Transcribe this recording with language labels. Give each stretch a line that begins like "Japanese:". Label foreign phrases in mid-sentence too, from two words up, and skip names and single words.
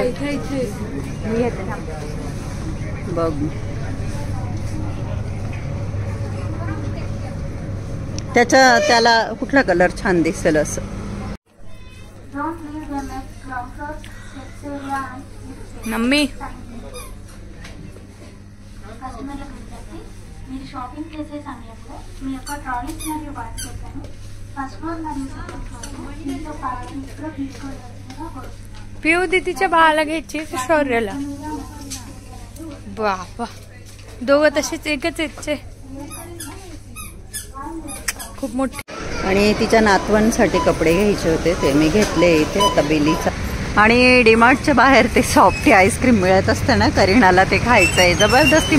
Marathi: बघ, त्याला कुठला कलर छान दिसेल असं. मम्मी
Telugu: మీరు షాపింగ్ చేసే సమయంలో మీ యొక్క ట్రాలీస్ మరియు బ్యాగ్స్ పెట్టాను. ఫస్ట్ ఫ్లోర్ మరియు సెకండ్ ఫ్లోర్ మీతో పాటు ఇక్కడ తీసుకోవాల్సిందిగా కోరుతున్నాను.
Marathi: पिऊ दीदीच्या बाळाला घ्यायची की शौर्याला? बाबा, दोघं तसेच एकच आहेत. खूप मोठी. आणि तिच्या नातवांसाठी कपडे घ्यायचे होते, ते मी घेतले इथे. आता बेलीचा. आणि डीमार्टच्या बाहेर ते सॉफ्टी आईस्क्रीम मिळत असतं ना, करीनाला ते खायचंय जबरदस्ती.